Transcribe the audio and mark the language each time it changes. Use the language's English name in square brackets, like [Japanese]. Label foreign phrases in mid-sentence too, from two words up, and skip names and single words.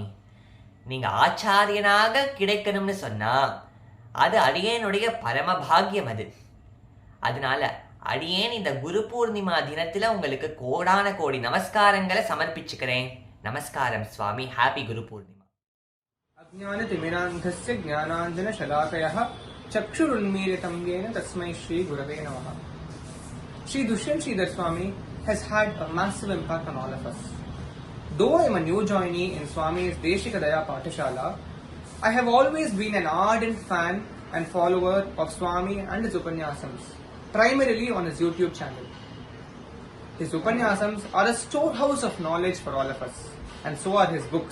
[Tamil] நீங்கள் ஆச்சாரியனாக கிடைக்கணும்னு சொன்னால் அது அடியேனுடைய பரமபாகியம். அதனால அடியேன் இந்த குரு பூர்ணிமா தினத்தில் உங்களுக்கு கோடான கோடி நமஸ்காரங்களை சமர்ப்பிச்சுக்கிறேன். நமஸ்காரம் சுவாமி. ஹாப்பி குரு பூர்ணிமா. [Sanskrit] अज्ञानतिमिरान्धस्य ज्ञानाञ्जनशलाकयः चक्षुरुन्मीलितं येन तस्मै श्रीगुरवे नमः. [English] Sri Dushyant Sridhar Swami has had a massive impact on all of us. Though I am a new joinee in Swami's Deshika Daya Pathashala, I have always been an ardent fan and follower of Swami and his Upanyasams, primarily on his YouTube channel. His Upanyasams are a storehouse of knowledge for all of us, and so are his books.